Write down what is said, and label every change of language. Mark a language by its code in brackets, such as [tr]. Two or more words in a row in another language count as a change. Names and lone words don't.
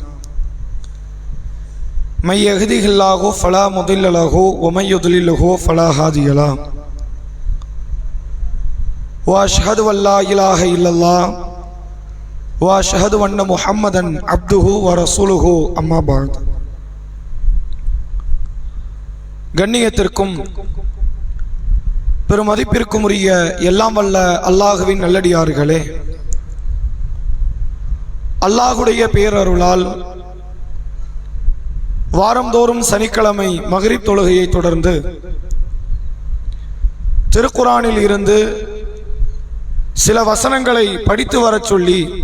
[ar] من يهده الله فلا مضل له ومن يضلل فلا هادي له. وأشهد أن لا إله إلا الله وأشهد أن محمدا عبده ورسوله أما بعد. [ta] கண்ணியத்திற்கும் பெருமதிப்பிற்கும் உரிய எல்லாம் வல்ல அல்லாஹுவின் நல்லடியார்களே, அல்லாஹுடைய பேரருளால் வாரந்தோறும் சனிக்கிழமை மக்ரிப் தொழுகையை தொடர்ந்து திருக்குரானில் இருந்து சில வசனங்களை படித்து வரச் சொல்லி